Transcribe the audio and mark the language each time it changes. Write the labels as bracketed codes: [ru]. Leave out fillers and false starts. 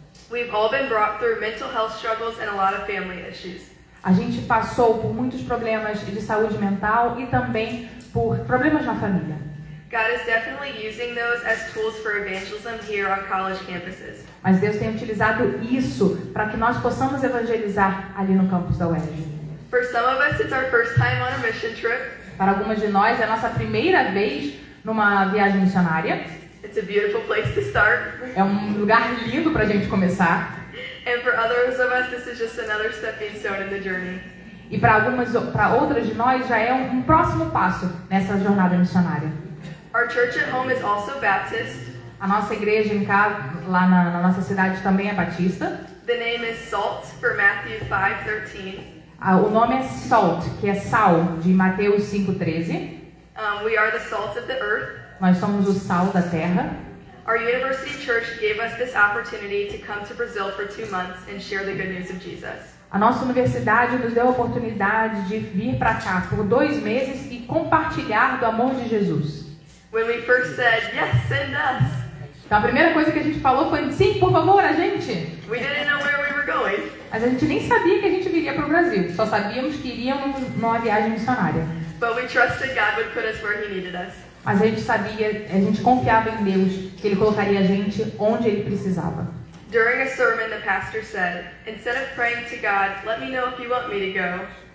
[en] We've all been brought through mental health struggles and a lot of family issues. [pt] A gente passou por muitos problemas de saúde mental e também por problemas na família. [en] God is definitely using those as tools for evangelism here on college campuses. [pt] Mas Deus tem utilizado isso para que nós possamos evangelizar ali no campus da UERJ. [en] For some of us, it's our first time on a mission trip. [pt] Para algumas de nós, é a nossa primeira vez numa viagem missionária. [en] It's a beautiful place to start. [pt] É um lugar lindo para a gente começar. [en] And for others of us, this is just another stepping stone in the journey. [pt] E para outras de nós, já é um próximo passo nessa jornada missionária. [en] Our church at home is also Baptist. [pt] A nossa igreja em casa, lá na nossa cidade, também é batista. [en] The name is SALT for Matthew 5:13. [pt] O nome é Salt, que é sal, de Mateus 5:13. [en] We are the salt of the earth. [pt] Nós somos o sal da terra. [en] Our university church gave us this opportunity to come to Brazil for 2 months and share the good news of Jesus. [pt] A nossa universidade nos deu a oportunidade de vir para cá por 2 meses e compartilhar do amor de Jesus. [en] When we first said, yes, send us, [pt] Então a primeira coisa que a gente falou foi, sim, por favor, a gente. [en] we didn't know where we were going. [pt] Mas a gente nem sabia que a gente viria para o Brasil. Só sabíamos que iríamos numa viagem missionária. [en] But we trusted God would put us where He needed us. [pt] Mas a gente confiava em Deus, que Ele colocaria a gente onde Ele precisava. [en] During a sermon, the pastor said, instead of praying to God, let me know if you want me to go,